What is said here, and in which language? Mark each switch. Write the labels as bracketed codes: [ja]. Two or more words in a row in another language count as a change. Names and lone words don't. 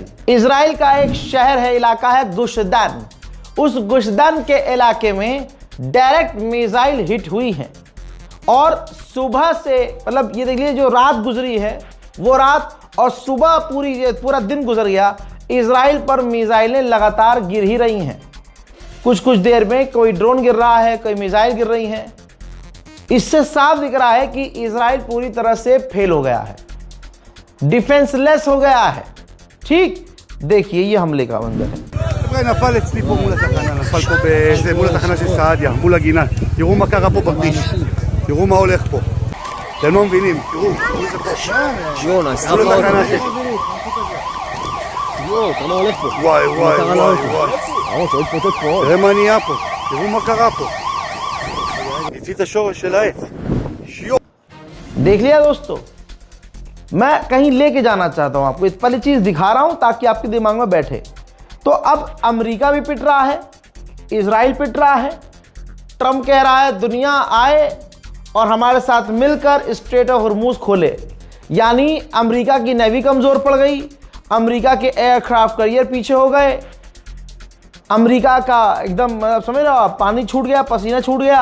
[hi] इजराइल का एक शहर है, इलाका है गुशदान, उस गुशदान के इलाके में [en] direct missile hit [hi] हुई है और सुबह से, मतलब ये देखिए, जो रात गुजरी है वो रात और सुबह पूरा दिन गुजर गया, इजराइल पर मिसाइलें लगातार गिर ही रही हैं। कुछ देर में कोई ड्रोन गिर रहा है, कोई मिसाइल गिर रही हैं। इससे साफ दिख रहा है कि इजराइल पूरी तरह से फेल हो गया है, डिफेंसलेस हो गया है। ठीक, देखिए ये हमले का मंजर है। [he] נפל אצלי פה מול התחנה, נפל פה באיזה, מול התחנה של סעדיה, מול הגינה. תראו מה קרה פה בכביש, תראו מה הולך פה. אתם לא מבינים, תראו זה פה. מול התחנה של... וואי, תראה מה נהיה פה, תראו מה קרה פה. הציא את השורש של העץ. [hi] देख लिया दोस्तों, मैं कहीं लेके जाना चाहता हूं आपको, इस पहली चीज दिखा रहा हूं ताकि आपके दिमाग में बैठे। तो अब अमेरिका भी पिट रहा है, इजराइल पिट रहा है, ट्रंप कह रहा है दुनिया आए और हमारे साथ मिलकर स्ट्रेट ऑफ हॉर्मूज खोले, यानी अमेरिका की नेवी कमज़ोर पड़ गई, अमेरिका के [en] aircraft carrier [hi] पीछे हो गए, अमेरिका का एकदम समझ रहे हो, पानी छूट गया, पसीना छूट गया।